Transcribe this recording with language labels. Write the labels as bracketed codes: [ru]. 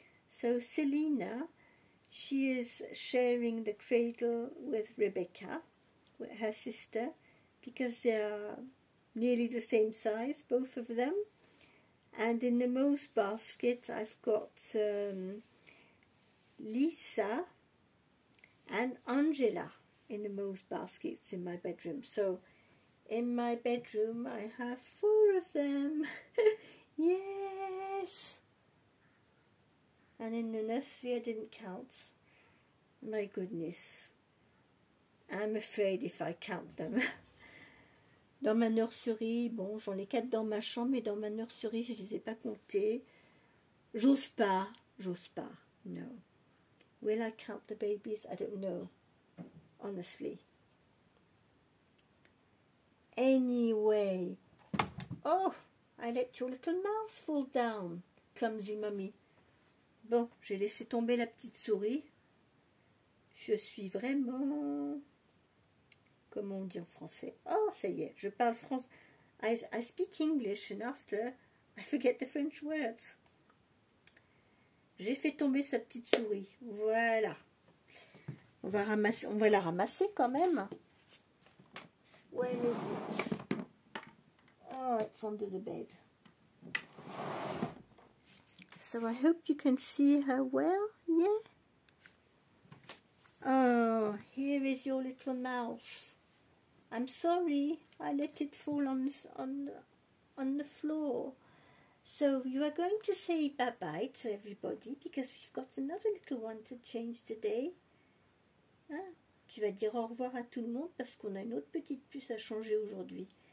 [en] So Selina, she is sharing the cradle with Rebecca, with her sister, because they are nearly the same size, both of them. And in the Mo's basket, I've got Lisa and Angela in the Mo's baskets in my bedroom. So in my bedroom, I have 4 of them. Yes! And in the nursery, I didn't count. My goodness. I'm afraid if I count them. [fr] Dans ma nurserie, bon, j'en ai 4 dans ma chambre, mais dans ma nurserie, je ne les ai pas comptés. [en] J'ose pas. No. Will I count the babies? I don't know. Honestly. Anyway. Oh, I let your little mouse fall down. Clumsy mommy. [fr] Bon, j'ai laissé tomber la petite souris. Je suis vraiment... Comment on dit en français? Oh, ça y est, je parle français. [en] I speak English and after I forget the French words. [fr] J'ai fait tomber sa petite souris. Voilà. On va la ramasser quand même. [en] Where is it? Oh, it's under the bed. So I hope you can see her well. Yeah. Oh, here is your little mouse. I'm sorry, I let it fall on the floor. So you are going to say bye-bye to everybody because we've got another little one to change today. [fr] Hein? Tu vas dire au revoir à tout le monde parce qu'on a une autre petite puce à changer aujourd'hui.